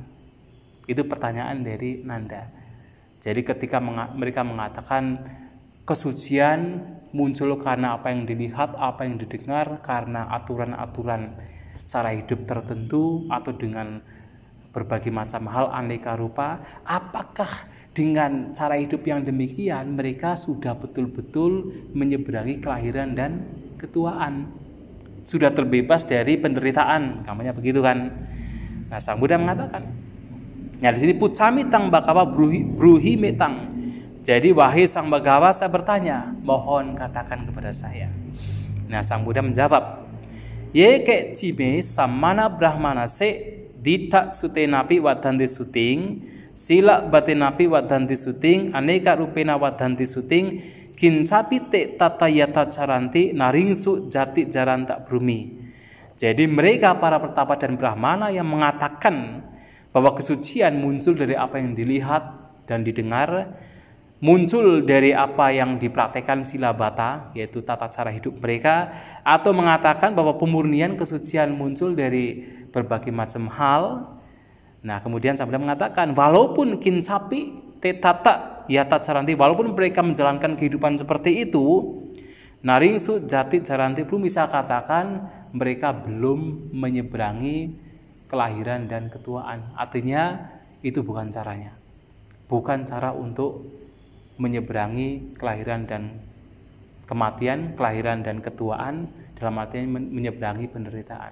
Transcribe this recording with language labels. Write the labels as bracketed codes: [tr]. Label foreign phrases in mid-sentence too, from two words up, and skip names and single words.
[id] Itu pertanyaan dari Nanda. Jadi ketika mereka mengatakan kesucian muncul karena apa yang dilihat, apa yang didengar, karena aturan-aturan cara hidup tertentu atau dengan berbagai macam hal aneka rupa, apakah dengan cara hidup yang demikian mereka sudah betul-betul menyeberangi kelahiran dan ketuaan, sudah terbebas dari penderitaan, namanya begitu kan? Nah, Sang Buddha mengatakan, nah di sini [pi] pucami tang bakawa bruhi metang. [id] Jadi wahai Sang Bagawa, saya bertanya, mohon katakan kepada saya. Nah, Sang Buddha menjawab, [pi] Yeke cime samana brahmana se dita sutenapi wadanti suting, sila batenapi wadanti suting, aneka rupena wadanti suting, kincapite tatayata caranti naringsu jati jaranta brumi. [id] Jadi mereka para pertapa dan brahmana yang mengatakan bahwa kesucian muncul dari apa yang dilihat dan didengar, muncul dari apa yang dipraktekkan sila bata, yaitu tata cara hidup mereka, atau mengatakan bahwa pemurnian kesucian muncul dari berbagai macam hal. Nah, kemudian Sang Buddha mengatakan, walaupun [pi] kincapi tetata yata caranti, [id] walaupun mereka menjalankan kehidupan seperti itu, [pi] naringsu jati caranti, [id] belum bisa katakan mereka belum menyeberangi kelahiran dan ketuaan. Artinya itu bukan caranya, bukan cara untuk menyeberangi kelahiran dan kematian, kelahiran dan ketuaan, dalam artian menyeberangi penderitaan.